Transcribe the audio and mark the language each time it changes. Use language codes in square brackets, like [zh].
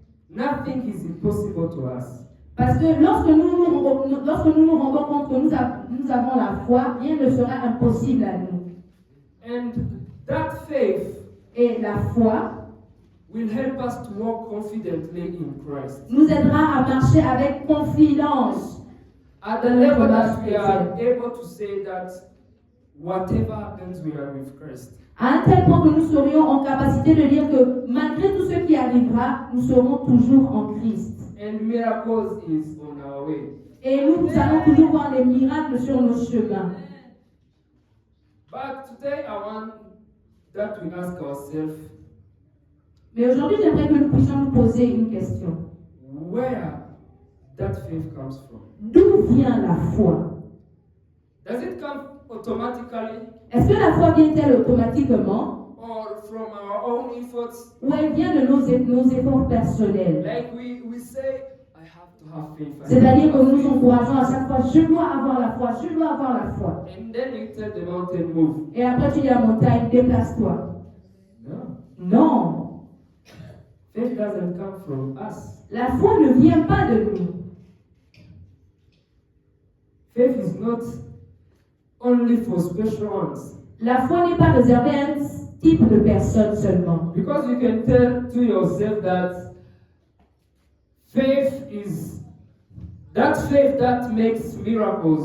[en] nothing is impossible to us. [fr] parce que lorsque nous nous rendons compte que nous avons la foi, rien ne sera impossible à nous. [en] And that faith [fr] Et la foi [en] will help us to walk confidently in Christ. [fr] nous aidera à marcher avec confiance. [en] At the level that we are able to say that whatever happens, we are with Christ. [fr] À un tel point que nous serions en capacité de dire que malgré tout ce qui arrivera, nous serons toujours en Christ. [en] And miracles is on our way. [fr] Et nous allons toujours voir les miracles sur nos chemins. [en] But today I want that we ask ourselves, [fr] Mais aujourd'hui, j'aimerais que nous puissions nous poser une question. [en] where that faith comes from. [fr] D'où vient la foi? [en] Does it come automatically [fr] Est-ce que la foi vient-elle automatiquement [en] or from our own efforts? [fr] ou elle vient de nos efforts personnels? [en] Like we say, I have to have faith. [fr] C'est-à-dire que nous nous encourageons à chaque fois, je dois avoir la foi, je dois avoir la foi. [en] And then you tell the mountain move. [fr] Et après tu dis à la montagne, déplace-toi. [en] No. [fr] Non, [en] Faith doesn't come from us. [fr] la foi ne vient pas de nous. [en] Faith is not only for special ones. [fr] La foi n'est pas réservée à un type de personne seulement. [en] Because you can tell to yourself that faith is that faith that makes miracles.